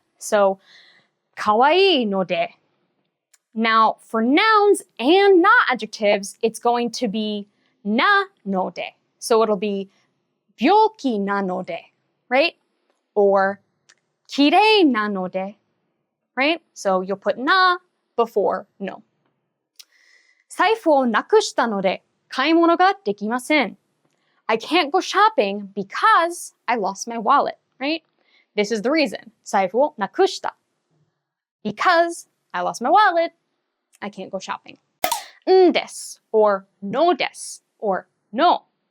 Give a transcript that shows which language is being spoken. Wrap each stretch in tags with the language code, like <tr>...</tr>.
<en>So,</en> <ja>kawaii no de.</ja> <en>Now, for nouns and na adjectives, it's going to be na no de.</en> <ja>So it'll be byoki na no de, right? Or kirei na no de, right?</ja> <en>So you'll put na before no.</en> <ja>財布をなくしたので買い物ができません.</ja> <en>I can't go shopping because I lost my wallet, right? This is the reason.</en> <ja>財布をなくした.</ja> <en>Because I lost my wallet, I can't go shopping.</en> <ja>んです or no です or no.</ja>